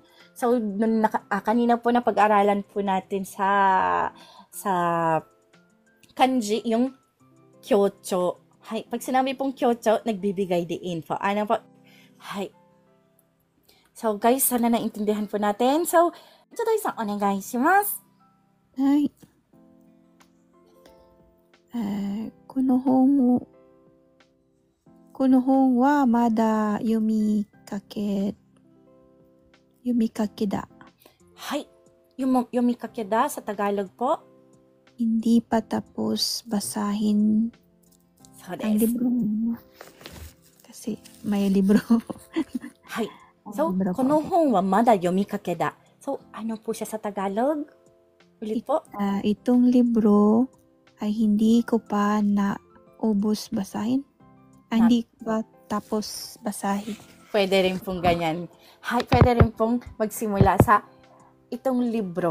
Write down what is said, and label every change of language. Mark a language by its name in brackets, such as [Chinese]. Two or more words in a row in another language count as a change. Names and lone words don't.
[Filipino] So, kanina po na pag-aralan po natin sa kanji, yung kyocho, Hay, pag sinabi pong Kyoto, nagbibigay din po. Ano po? Hay. So, guys, sana naintindihan po natin. So, [Japanese] Joday-san, お願いします. はい。この本はまだ読みかけだ。 Hay. [Filipino] Yung [Japanese] 読みかけだ [Filipino] sa Tagalog po. Hindi pa tapos basahin So, ang desu. libro mo. Kasi may libro. Hay. So, Libro po. [Japanese] この本はまだ読みかけだ. [Filipino] So, ano po siya sa Tagalog? Ulit po. Itong libro ay hindi ko pa naubos basahin. Hindi ko pa tapos basahin. Pwede rin pong ganyan. Hay, pwede rin pong magsimula sa itong libro.